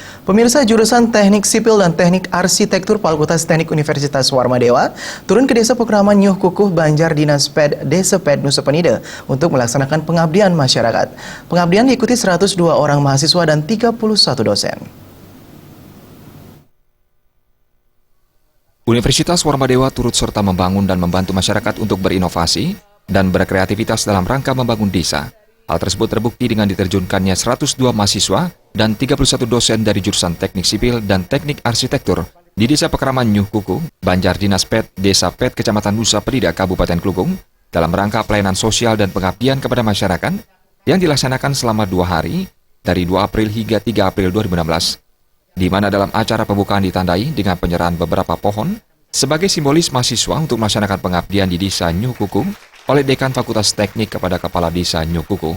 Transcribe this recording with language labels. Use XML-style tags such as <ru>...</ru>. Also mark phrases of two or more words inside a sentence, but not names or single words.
<id>Pemirsa, jurusan Teknik Sipil dan Teknik Arsitektur Fakultas Teknik Universitas Warmadewa turun ke Desa Pekraman Nyuh Kukuh, Banjar Dinas Ped, Desa Ped, Nusa Penida untuk melaksanakan pengabdian masyarakat. Pengabdian diikuti 102 orang mahasiswa dan 31 dosen. Universitas Warmadewa turut serta membangun dan membantu masyarakat untuk berinovasi dan berkreativitas dalam rangka membangun desa. Hal tersebut terbukti dengan diterjunkannya 102 mahasiswa dan 31 dosen dari jurusan Teknik Sipil dan Teknik Arsitektur di Desa Pekraman Nyuh Kukuh, Banjar Dinas Ped, Desa Ped, Kecamatan Nusa Penida, Kabupaten Klungkung, dalam rangka pelayanan sosial dan pengabdian kepada masyarakat yang dilaksanakan selama 2 hari, dari 2 April hingga 3 April 2016, di mana dalam acara pembukaan ditandai dengan penyerahan beberapa pohon sebagai simbolis mahasiswa untuk melaksanakan pengabdian di Desa Nyuh Kukuh oleh Dekan Fakultas Teknik kepada Kepala Desa Nyuh Kukuh.</id>